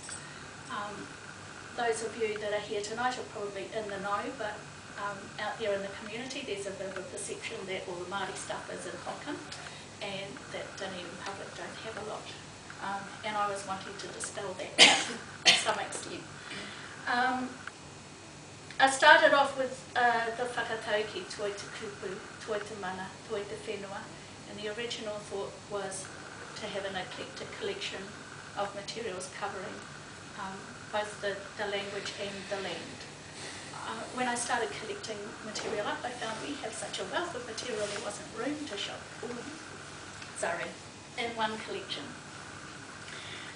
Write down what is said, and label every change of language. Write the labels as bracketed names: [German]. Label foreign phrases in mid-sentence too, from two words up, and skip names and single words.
[English] Those of you that are here tonight are probably in the know, but out there in the community there's a bit of a perception that all the Māori stuff is in Hocken, and that Dunedin public don't have a lot. And I was wanting to dispel that to some extent. I started off with the whakatauki, [Māori] toi te kupu, toi te mana, toi te whenua, [English] and the original thought was to have an eclectic collection of materials covering both the language and the land. When I started collecting material up, I found we have such a wealth of material there wasn't room to shop all in one collection.